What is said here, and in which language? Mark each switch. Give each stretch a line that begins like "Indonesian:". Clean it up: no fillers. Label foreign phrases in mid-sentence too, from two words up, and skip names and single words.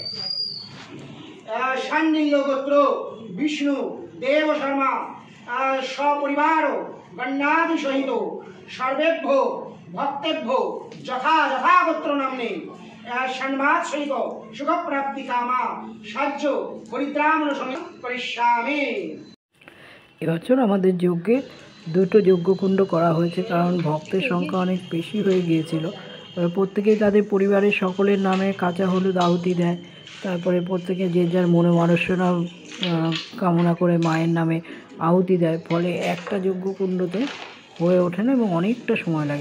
Sanskrit: शाण्डिल्य गोत्र विष्णु देव शर्मा सपरिवार गण्यादि सहित सर्वेभ्यो भक्तेभ्यो यथा यथा गोत्र नामने सम्माद सहित सुख प्राप्ति कामा साज्य परित्राण समेत करिष्यामि।
Bangla: এবছর আমাদের যজ্ঞে দুটো যজ্ঞকুণ্ড করা হয়েছে, কারণ ভক্তের সংখ্যা অনেক বেশি হয়ে গিয়েছিল। প্রত্যেকেই তাদের পরিবারের সকলের নামে কাঁচা হলুদ আহুতি দেয়, তারপরে প্রত্যেকে যে যার মনে মানসনা কামনা করে মায়ের নামে আহুতি দেয়, ফলে একটা যজ্ঞকুণ্ডতে হয়ে ওঠে না এবং অনেকটা সময় লাগে।